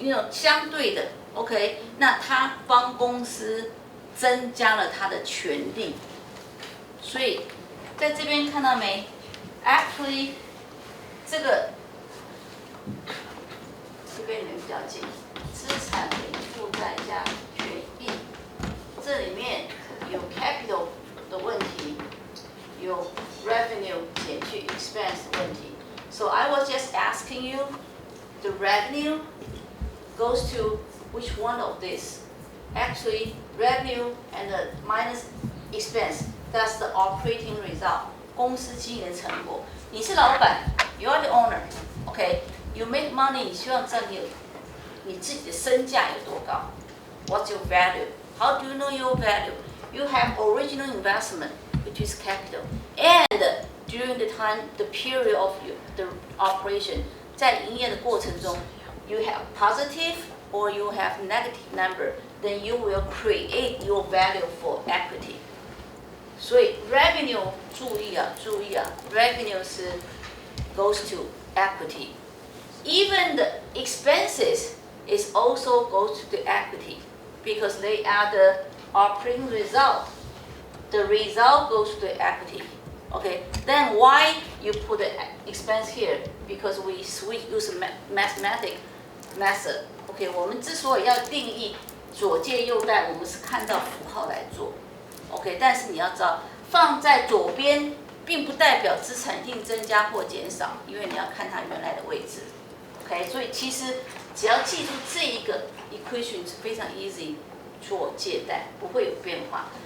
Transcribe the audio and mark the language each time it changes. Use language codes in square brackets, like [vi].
[zh] 相对的 ，OK， 那他帮公司增加了他的权利，所以在这边看到没 ？Actually， 这个这边你们比较近，资产等于负债加权益，这里面有 capital 的问题，有 revenue 减去 expense 的问题。 [en] So I was just asking you, the revenue goes to which one of this? Actually, revenue and the minus expense, that's the operating result. [zh] 公司经营成果。你是老板 ， you are the owner, OK? You make money，你希望知道你自己的身价有多高 ？ What's your value? [en] How do you know your value? You have original investment, which is capital, and during the time, the period of the operation，在营业的过程中，you have positive or you have negative number, then you will create your value for equity. [zh] 所以 revenue 注意啊，revenue 是 goes to equity. [en] Even the expenses is also goes to the equity because they are the operating result. The result goes to the equity. Okay, then why you put the expense here? Because we use a mathematic method. [zh] Okay, 我们之所以要定义左借右贷，我们是看到符号来做。 OK， 但是你要知道，放在左边并不代表资产一定增加或减少，因为你要看它原来的位置。 OK， 所以其实只要记住这一个 equation 是非常 easy 做借贷，不会有变化。